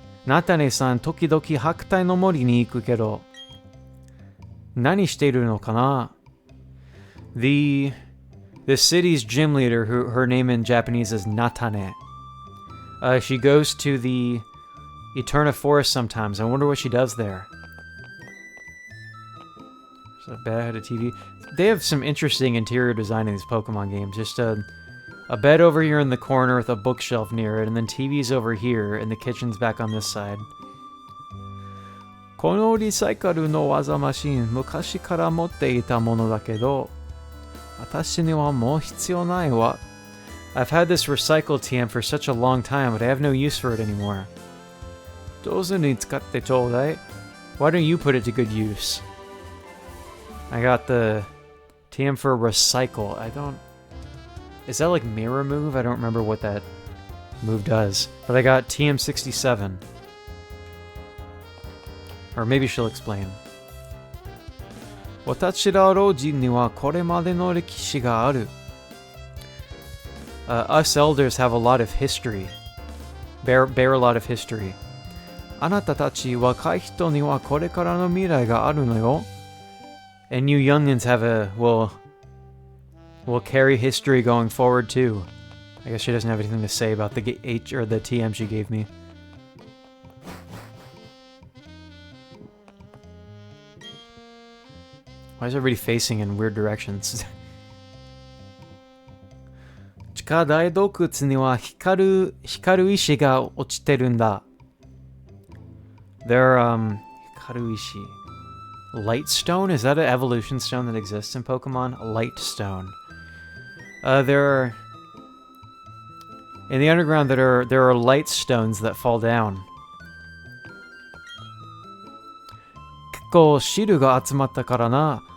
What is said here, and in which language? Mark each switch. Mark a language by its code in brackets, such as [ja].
[ja] Natane-san 時々白帯の森に行くけど何してるのかな? [en] The city's gym leader, who her name in Japanese is Natane. She goes to the Eterna Forest sometimes. I wonder what she does there. Is that a bad TV? They have some interesting interior design in these Pokemon games. Just a bed over here in the corner with a bookshelf near it, and then TV's over here, and the kitchen's back on this side. [ja] このリサイクルの技マシン、昔から持っていたものだけど、私にはもう必要ないわ。 [en] I've had this recycle TM for such a long time, but I have no use for it anymore. [ja] 上手に使ってちょうだい。 [en] Why don't you put it to good use? I got the TM for recycle. I don't... Is that like mirror move? I don't remember what that move does. But I got TM67. Or maybe she'll explain. [ja] 私ら老人にはこれまでの歴史がある。 [en] Us elders have a lot of history. Bear a lot of history. [ja] あなたたち若い人にはこれからの未来があるのよ。 [en] And you youngins have will carry history going forward too. I guess she doesn't have anything to say about the H or the TM she gave me. Why is everybody facing in weird directions? [ja] 地下大洞窟には光る石が落ちてるんだ。 [en] There光る石.Light stone? Is that an evolution stone that exists in Pokemon? Light stone. There are... In the underground there are light stones that fall down. [ja] 結構汁が集まったからな。